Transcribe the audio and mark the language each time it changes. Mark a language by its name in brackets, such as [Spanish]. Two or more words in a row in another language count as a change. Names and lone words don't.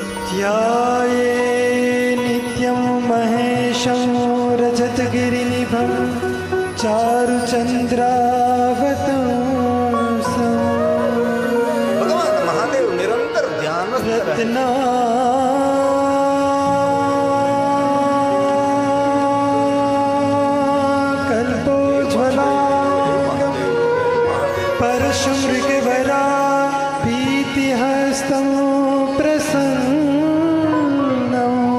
[Sanskrit] ध्याये नित्यं महेशं रजतगिरिनिभं चारुचन्द्रावतंसं [Gujarati] ભગવાન મહાદેવ નિરંતર ધ્યાનસ્થ રહે. [Sanskrit] कल्पोज्ज्वलाङ्गं परशुमृगवरा भीतिहस्तं प्रसन्नं